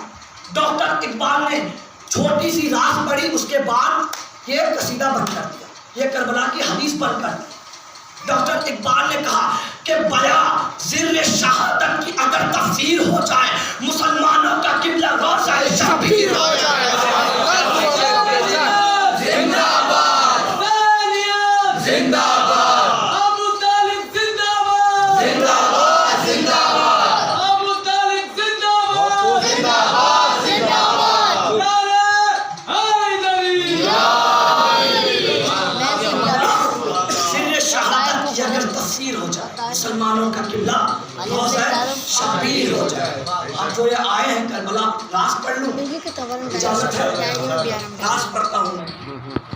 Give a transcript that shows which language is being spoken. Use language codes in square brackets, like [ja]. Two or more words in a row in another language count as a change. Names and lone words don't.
[ur] ڈاکٹر اقبال نے چھوٹی سی راز پڑھی, اس کے بعد یہ قصیدہ بند کر دیا, یہ کربلا کی حدیث بند کر دی. ڈاکٹر اقبال نے کہا کہ بیاں زر شہادت کی اگر تفسیر ہو جائے, مسلمانوں کا قبلہ روضہ شبیر ہو جائے. زندہ باد زندہ باد ابو طالب زندہ باد زندہ باد زندہ باد ابو طالب زندہ باد زندہ باد زندہ باد سر شہادت کی اگر تفسیر ہو جائے, مسلمانوں کا قبلہ روضہ شبیر ہو جائے. اب جو یہ آئے ہیں کربلا, راز پڑھ لوں؟ اجازت ہے؟ راز پڑھتا ہوں.